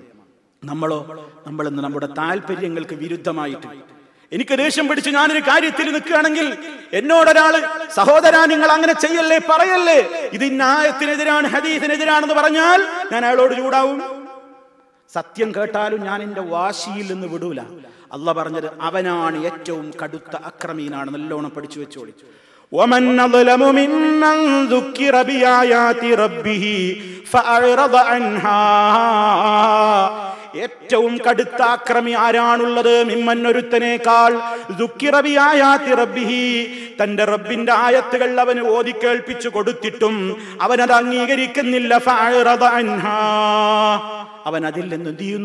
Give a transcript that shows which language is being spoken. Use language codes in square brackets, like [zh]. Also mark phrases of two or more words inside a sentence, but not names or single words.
[ml] നമ്മളോ, നമ്മളിന്ന് നമ്മുടെ താല്പര്യങ്ങൾക്ക് വിരുദ്ധമായിട്ട് എനിക്ക് ദേഷ്യം പിടിച്ച് ഞാനൊരു കാര്യത്തിൽ നിൽക്കുകയാണെങ്കിൽ എന്നോടൊരാള് സഹോദരാ നിങ്ങൾ അങ്ങനെ ചെയ്യല്ലേ, പറയല്ലേ, ഇത് ആയത്തിനെതിരാണ്, ഹദീസിനെതിരാണെന്ന് പറഞ്ഞാൽ ഞാൻ അയാളോട് ചൂടാവും. സത്യം കേട്ടാലും ഞാൻ എന്റെ വാശിയിൽ നിന്ന് വിടൂല. അള്ളാഹ് പറഞ്ഞത് അവനാണ് ഏറ്റവും കടുത്ത അക്രമീനാണ്. നല്ലോണം പഠിച്ചു വെച്ചോളി. [ar] ومن أظلم ممن ذكر بآيات ربه فأعرض عنها. [ml] ഏറ്റവും കടുത്ത അക്രമി ആരാണുള്ളത്? മിമ്മൻ ഒരുത്തനേക്കാൾ [ar] ذكر بآيات ربه, [ml] തന്റെ റബ്ബിന്റെ ആയത്തുകൾ അവന് ഓതി കേൾപ്പിച്ചു കൊടുത്തിട്ടും അവനത് അംഗീകരിക്കുന്നില്ല. [ar] فأعرض عنها, [ml] അവൻ അതിൽ നിന്ന് എന്ത് ചെയ്യുന്നു?